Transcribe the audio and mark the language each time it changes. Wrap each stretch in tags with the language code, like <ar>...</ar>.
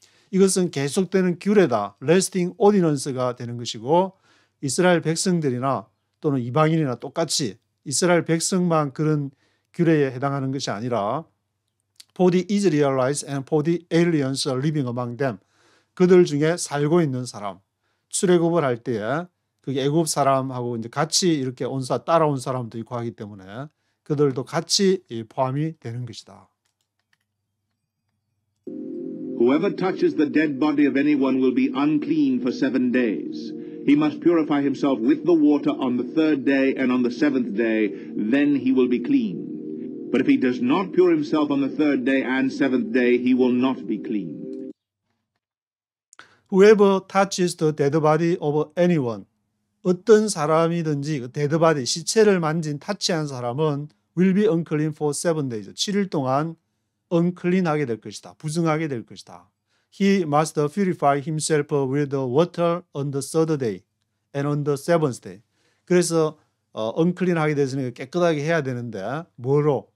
<ko>이것은 계속되는 규례다.</ko> <en>lasting ordinance</en> <ko>가 되는 것이고 이스라엘 백성들이나 또는 이방인이나 똑같이 이스라엘 백성만 그런 규례에 해당하는 것이 아니라</ko> <en>for the Israelites and for the aliens living among them.</en> <ko>그들 중에 살고 있는 사람, 출애굽을 할 때에 그 애굽 사람하고 이제 같이 이렇게 따라온 사람도 있고 하기 때문에 그들도 같이 포함이 되는 것이다.</ko> <en>Whoever touches the dead body of anyone will be unclean for 7 days. He must purify himself with the water on the 3rd day and on the 7th day, then he will be clean. But if he does not pure himself on the 3rd day and 7th day, he will not be clean. Whoever touches the dead body of anyone,</en> <ko>어떤 사람이든지 그 dead body, 시체를 만진 타치한 사람은</ko> <en>will be unclean for 7 days.</en> <ko>7일 동안 unclean하게 될 것이다. 부정하게 될 것이다.</ko> <en>He must purify himself with the water on the 3rd day and on the 7th day.</en> <ko>그래서 unclean하게 되서는 깨끗하게 해야 되는데 뭐로?</ko>